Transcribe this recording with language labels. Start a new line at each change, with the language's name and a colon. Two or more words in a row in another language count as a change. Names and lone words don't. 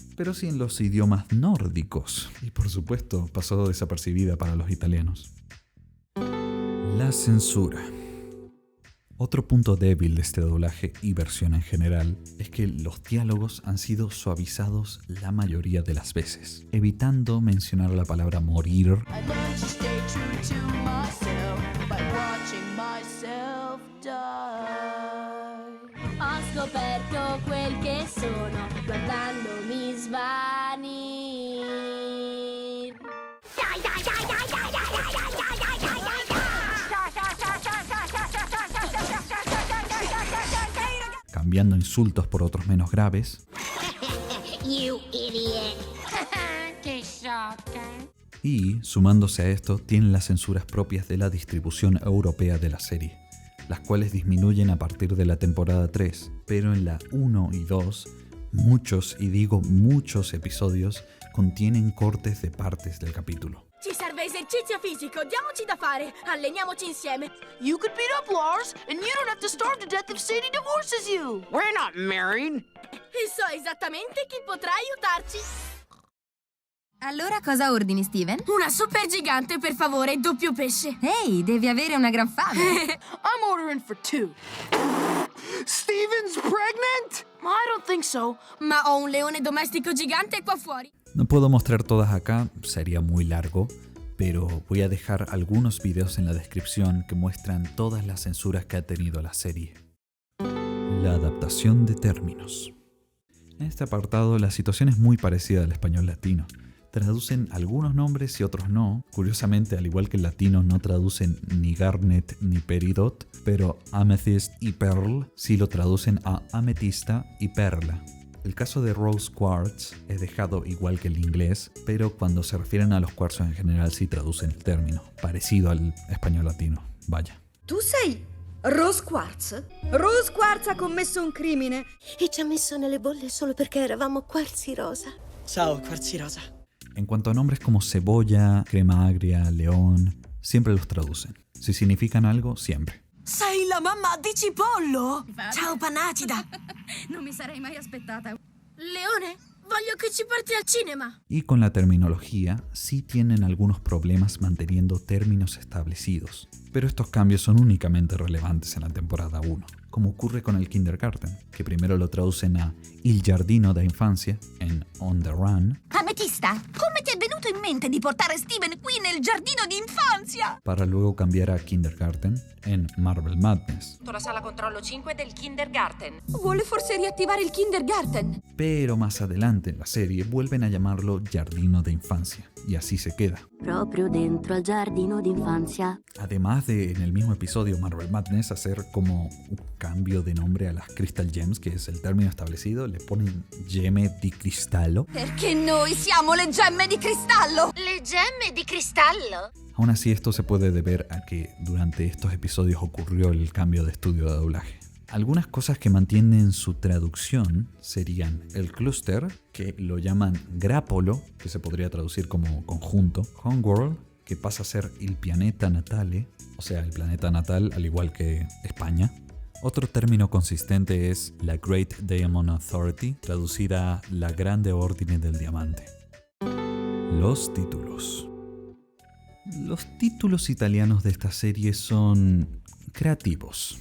Spanish: Pero sí en los idiomas nórdicos. Y por supuesto pasó desapercibida para los italianos. La censura. Otro punto débil de este doblaje y versión en general es que los diálogos han sido suavizados la mayoría de las veces, evitando mencionar la palabra morir.
Italian: Ho scoperto quel che sono guardandomi svanir.
Spanish: Cambiando insultos por otros menos graves.
English: You idiot.
Italian: Che sciocca.
Spanish: Y, sumándose a esto, tienen las censuras propias de la distribución europea de la serie, las cuales disminuyen a partir de la temporada 3, pero en la 1 y 2, muchos, y digo muchos episodios, contienen cortes de partes del capítulo.
Italian: Ci serve esercizio fisico, diamoci da fare, alleniamoci insieme.
English: You could beat up Lars, and you don't have to starve to death if Sadie divorces you. We're not married.
Italian: E so esattamente chi potrà aiutarci. Allora cosa ordini, Steven? Una super gigante, per favore, doppio pesce. Ehi, devi avere una gran fame. I'm ordering for 2. Steven's pregnant? I don't think so, ma ho un leone domestico gigante qua fuori.
Spanish: No puedo mostrar todas acá, sería muy largo, pero voy a dejar algunos videos en la descripción que muestran todas las censuras que ha tenido la serie. La adaptación de términos. En este apartado la situación es muy parecida al español latino. Traducen algunos nombres y otros no. Curiosamente, al igual que el latino, no traducen ni Garnet ni Peridot, pero Amethyst y Pearl sí lo traducen a ametista y perla. El caso de Rose Quartz es dejado igual que el inglés, pero cuando se refieren a los cuarzos en general sí traducen el término, parecido al español latino. Vaya.
Italian: Tu sei Rose Quartz? Rose Quartz ha commesso un crimine e ci ha messo nelle bolle solo perché eravamo quarzi rosa. Ciao, quarzi rosa.
Spanish: En cuanto a nombres como cebolla, crema agria, león, siempre los traducen. Si significan algo, siempre.
Italian: Sei la mamma di Cipollo? Ciao, Panacida. Non mi sarei mai aspettata. Leone, voglio che ci porti al cinema.
Spanish: Y con la terminología, sí tienen algunos problemas manteniendo términos establecidos. Pero estos cambios son únicamente relevantes en la temporada 1, como ocurre con el kindergarten, que primero lo traducen a
Italian: Il giardino da infancia
Spanish: en On the Run.
Italian: Ametista. questa? Come ti è venuto in mente di portare Steven qui nel giardino di infanzia?
Spanish: para luego cambiar a Kindergarten en Marble Madness.
Italian: La sala controllo 5 del kindergarten. Vuole forse riattivare il kindergarten?
Spanish: Pero más adelante en la serie vuelven a llamarlo
Italian: Giardino de Infancia,
Spanish: y así se queda.
Italian: Proprio dentro al giardino d'infanzia.
Spanish: Además de en el mismo episodio Marble Madness hacer como un cambio de nombre a las Crystal Gems, que es el término establecido, le ponen
Italian: gemme di cristallo. Perché noi siamo le gemme di cristallo! Le gemme di cristallo?
Spanish: Aún así, esto se puede deber a que durante estos episodios ocurrió el cambio de estudio de doblaje. Algunas cosas que mantienen su traducción serían el clúster, que lo llaman grappolo, que se podría traducir como conjunto, Homeworld, que pasa a ser
Italian: il pianeta natale,
Spanish: o sea, el planeta natal al igual que España. Otro término consistente es la Great Diamond Authority, traducida la
Italian: Grande Ordine del Diamante.
Spanish: Los títulos. Los títulos italianos de esta serie son creativos.